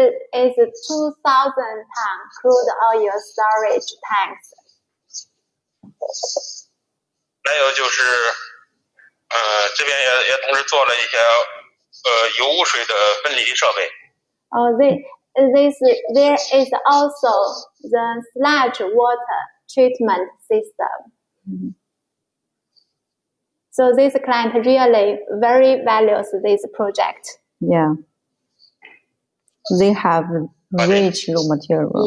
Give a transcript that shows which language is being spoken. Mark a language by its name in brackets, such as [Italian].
[English] This is 2,000 ton crude oil storage tanks. [Chinese] 还有就是，这边也同时做了一些油污水的分离设备。 [English] There is also the sludge water treatment system. So this client really very values this project. Yeah. They have rich raw material.